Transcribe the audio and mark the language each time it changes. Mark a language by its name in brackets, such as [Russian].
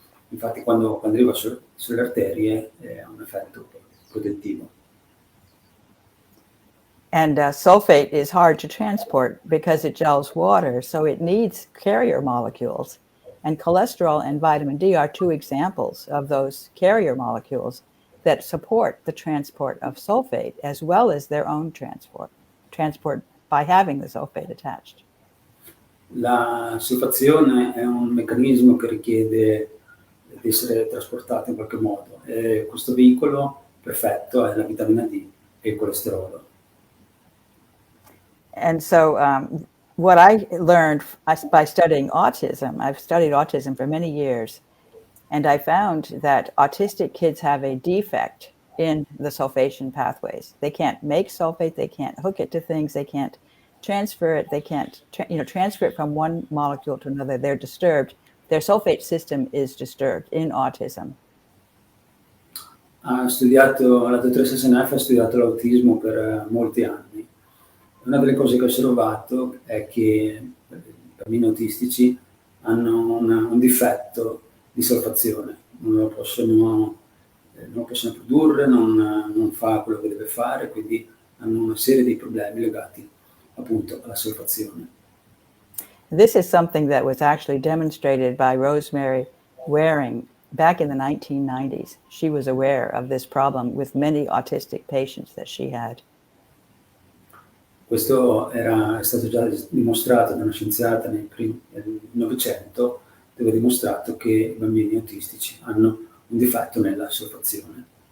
[Italian] Infatti quando arriva sulle arterie ha un effetto protettivo. [English] And sulfate is hard to transport because it gels water, so it needs carrier molecules. And cholesterol and vitamin D are two examples of those carrier molecules that support the transport of sulfate as well as their own transport by having the sulfate attached. [Italian] La solfazione è un meccanismo che richiede di essere trasportato in qualche modo e questo veicolo perfetto è la vitamina D e il colesterolo. [English] And so what I learned by studying autism, I've studied autism for many years, and I found that autistic kids have a defect in the sulfation pathways. They can't make sulfate, they can't hook it to things, they can't transfer it, they can't transfer it from one molecule to another. They're disturbed. Their sulfate system is disturbed in autism. [Italian] La dottoressa Seneff ha studiato l'autismo per molti anni. Una delle cose che ho osservato è che i bambini autistici hanno un difetto di solfazione, non lo possono produrre, non fa quello che deve fare, quindi hanno una serie di problemi legati appunto alla solfazione. [English] This is something that was actually demonstrated by Rosemary Waring back in the 1990s. She was aware of this problem with many autistic patients that she had. [Italian] Questo è stato già dimostrato da una scienziata nel Novecento, dove ha dimostrato che i bambini autistici hanno un difetto nella solfazione.